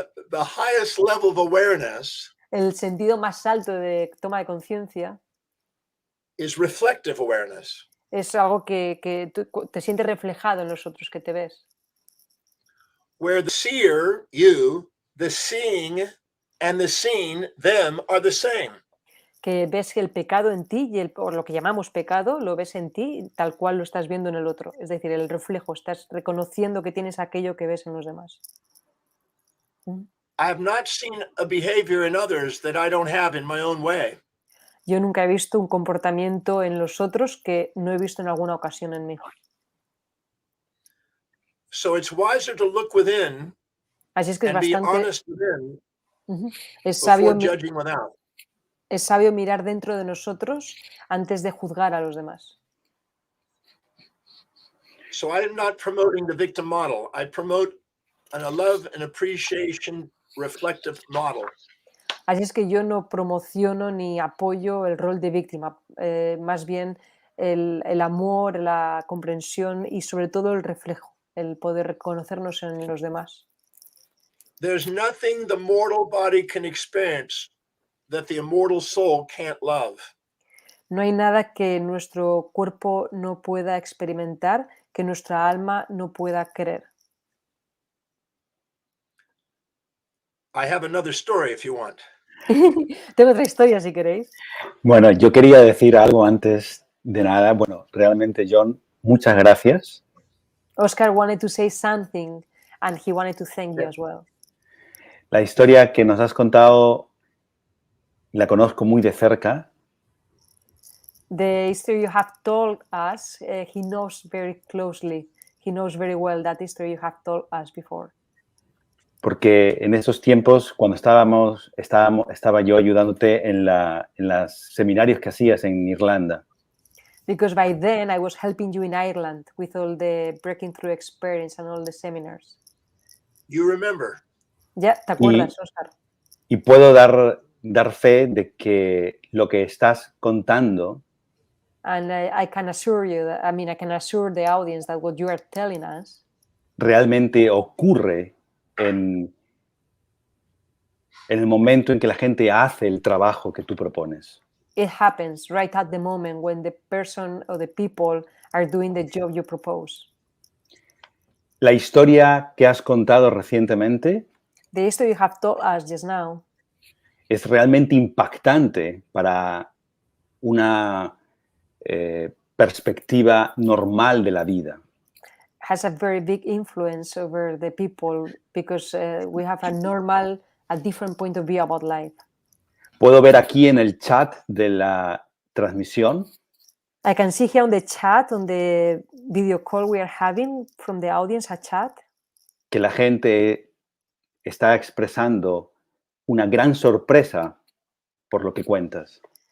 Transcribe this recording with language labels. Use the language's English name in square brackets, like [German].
[English] The highest level of awareness [Spanish] El sentido más alto de toma de conciencia [English] is reflective awareness. [Spanish] es algo que tú te sientes reflejado en los otros, que te ves. [English] Where the seer, you, the seeing, and the seen, them, are the same. [Spanish] Que ves que el pecado en ti y o lo que llamamos pecado lo ves en ti tal cual lo estás viendo en el otro. Es decir, el reflejo, estás reconociendo que tienes aquello que ves en los demás. [English] I have not seen a behavior in others that I don't have in my own way. [Spanish] Yo nunca he visto un comportamiento en los otros que no he visto en alguna ocasión en mí. [English] So it's wiser to look within [Spanish] Así es que es [English] and be [Spanish] bastante... [English] honest within [Spanish] Es sabio, [English] before judging without. [Spanish] es sabio mirar dentro de nosotros antes de juzgar a los demás. [English] So I am not promoting the victim model. I promote a love and appreciation reflective model. [Spanish] Así es que yo no promociono ni apoyo el rol de víctima, más bien el amor, la comprensión y sobre todo el reflejo, el poder reconocernos en los demás. [English] There's nothing the mortal body can experience that the immortal soul can't love. [Spanish] No hay nada que nuestro cuerpo no pueda experimentar, que nuestra alma no pueda querer. [English] I have another story if you want. [Spanish] Tengo otra historia si queréis. Bueno, yo quería decir algo antes de nada. Bueno, realmente, John, muchas gracias. [English] Óscar wanted to say something and he wanted to thank you as well. [Spanish] La historia que nos has contado la conozco muy de cerca. [English] The history you have told us, he knows very closely. He knows very well that history you have told us before. [Spanish] Porque en esos tiempos, cuando estaba yo ayudándote en los seminarios que hacías en Irlanda. [English] Because by then I was helping you in Ireland with all the breaking through experience and all the seminars. You remember. [Spanish] Ya, ¿te acuerdas, Óscar? Y puedo dar fe de que lo que estás contando [English] And I can assure you, I can assure the audience that what you are telling us [Spanish] realmente ocurre en el momento en que la gente hace el trabajo que tú propones. [English] it happens right at the moment when the person or the people are doing the job you propose. [Spanish] La historia que has contado recientemente [English] The history you have told us just now [Spanish] es realmente impactante para una perspectiva normal de la vida. [English] has a very big influence over the people because we have a different point of view about life. [Spanish] Puedo ver aquí en el chat de la transmisión [English] I can see here on the chat, on the video call we are having from the audience, a chat, [Spanish] que la gente está expresando una gran sorpresa por lo que cuentas.